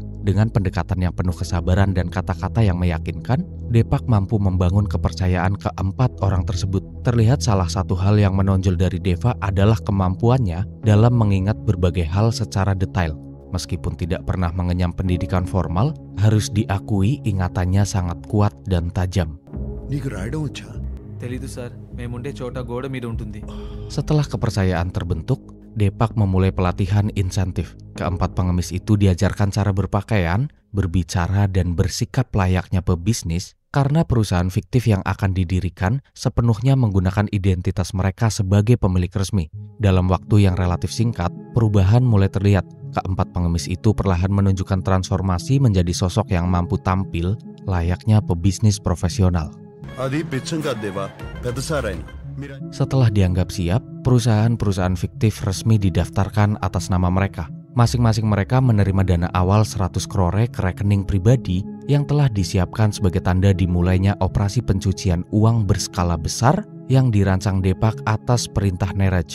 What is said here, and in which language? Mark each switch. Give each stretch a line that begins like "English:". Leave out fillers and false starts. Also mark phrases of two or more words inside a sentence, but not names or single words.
Indonesian: Dengan pendekatan yang penuh kesabaran dan kata-kata yang meyakinkan, Depak mampu membangun kepercayaan ke-4 orang tersebut. Terlihat salah satu hal yang menonjol dari Deva adalah kemampuannya dalam mengingat berbagai hal secara detail. Meskipun tidak pernah mengenyam pendidikan formal, harus diakui ingatannya sangat kuat dan tajam.
Telugu: నీకు రాయడం వచ్చా? తెలీదు సార్, మేముండే చోట గోడ మీద ఉంటుంది.
Indonesian: Setelah kepercayaan terbentuk, Depak memulai pelatihan insentif. Ke-4 pengemis itu diajarkan cara berpakaian, berbicara, dan bersikap layaknya pebisnis karena perusahaan fiktif yang akan didirikan sepenuhnya menggunakan identitas mereka sebagai pemilik resmi. Dalam waktu yang relatif singkat, perubahan mulai terlihat. Ke-4 pengemis itu perlahan menunjukkan transformasi menjadi sosok yang mampu tampil layaknya pebisnis profesional.
Telugu: అది బిచ్చం కాదు దేవా, పెద్ద సారాయన.
Indonesian: Setelah dianggap siap, perusahaan-perusahaan fiktif resmi didaftarkan atas nama mereka. Masing-masing mereka menerima dana awal 100 crore ke rekening pribadi yang telah disiapkan sebagai tanda dimulainya operasi pencucian uang berskala besar yang dirancang Depak atas perintah Neeraj.